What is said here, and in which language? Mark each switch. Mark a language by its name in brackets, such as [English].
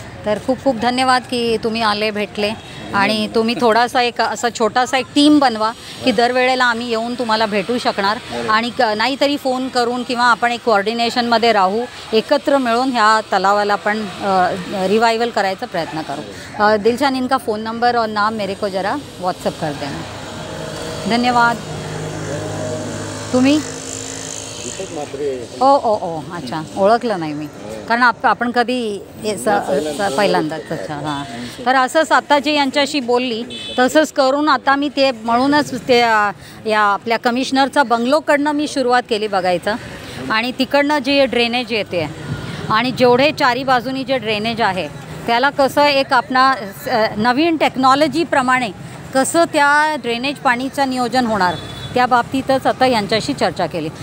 [Marathi] तर खूप खूप धन्यवाद की तुम्ही आले, भेटले, आणि तुम्ही थोडासा एक असा छोटासा एक टीम बनवा की दरवेळेला आम्ही येऊन तुम्हाला भेटू शकणार, आणि नाहीतरी फोन करून किंवा आपण एक कोऑर्डिनेशनमध्ये राहू, एकत्र मिळून ह्या तलावाला पण रिवाइवल करायचा प्रयत्न करू. [Hindi] दिलशान, इनका फ़ोन नंबर और नाम मेरे को जरा व्हाट्सअप कर देना. [Marathi] धन्यवाद. तुम्ही? ओ अच्छा, ओळखलं नाही मी, कारण आपण कधी पहिल्यांदाच. अच्छा, हां. तर असंच आता जे यांच्याशी बोलली तसंच करून आता मी ते म्हणूनच ते या आपल्या कमिशनरचा बंगलोकडनं मी सुरुवात केली बघायचं, आणि तिकडनं जे ड्रेनेज येते आणि जेवढे चारी बाजूनी जे ड्रेनेज आहे त्याला कसं एक आपणा नवीन टेक्नॉलॉजीप्रमाणे कसं त्या ड्रेनेज पाणीचं नियोजन होणार, त्या बाबतीतच आता यांच्याशी चर्चा केली.